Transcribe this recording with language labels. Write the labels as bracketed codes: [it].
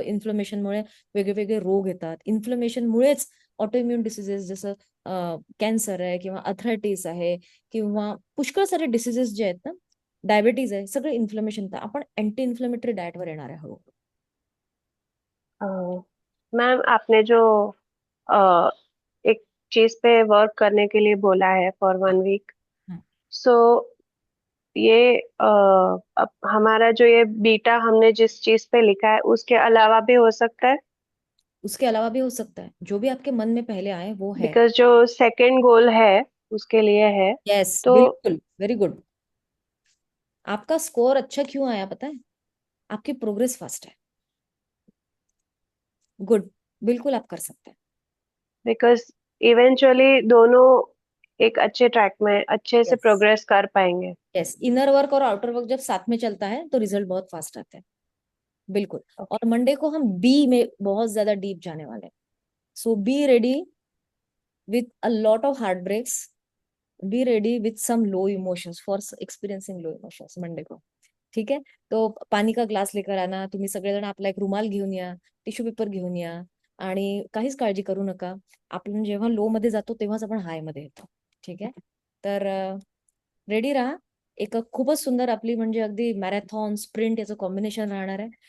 [mr] इन्फ्लेमेशनमुळे वेगवेगळे रोग येतात. इन्फ्लेमेशनमुळेच ऑटोइम्युन डिसीजेस जसं कॅन्सर आहे किंवा अर्थरायटिस आहे किंवा पुष्कळ सारे डिसीजेस जे आहेत ना, डायबिटीज आहे, सगळे इन्फ्लेमेशन. तर आपण अँटी इन्फ्लेमेटरी डाएटवर येणार आहे हळूहळू. [hi] मैम आपने जो एक चीज पे वर्क करने के लिए बोला है [en] for 1 week, [hi] हाँ. सो ये अब हमारा जो ये बीटा हमने जिस चीज पे लिखा है उसके अलावा भी हो सकता है? उसके अलावा भी हो सकता है. जो भी आपके मन में पहले आए वो है. बिकॉज जो सेकंड गोल है उसके लिए है. [en] yes, [hi] तो बिल्कुल, [en] Very good. [hi] आपका स्कोर अच्छा क्यों आया पता है? आपकी प्रोग्रेस फास्ट है. गुड, बिल्कुल आप कर सकते हैं. बिकॉज इवेंचुअली दोनों एक अच्छे ट्रैक में अच्छे से [en] Yes. [hi] प्रोग्रेस कर पाएंगे. यस, इनर वर्क और आउटर वर्क जब साथ में चलता है तो रिजल्ट बहुत फास्ट आते हैं. बिल्कुल. और मंडे को हम बी में बहुत ज्यादा डीप जाने वाले हैं. [en] So be ready with a lot of heartbreaks. Be ready with some low emotions for experiencing low emotions Monday को. [mr] ठीक आहे. [hi] तो पाणी का ग्लास लेकर आना. [mr] तुम्ही सगळेजण आपला एक रुमाल घेऊन या, टिश्यू पेपर घेऊन या आणि काहीच काळजी करू नका. आपण जेव्हा लो मध्ये जातो तेव्हाच आपण हाय मध्ये येतो. ठीक आहे. तर रेडी राहा. एक खूपच सुंदर आपली म्हणजे अगदी मॅरेथॉन स्प्रिंट याचं कॉम्बिनेशन राहणार आहे.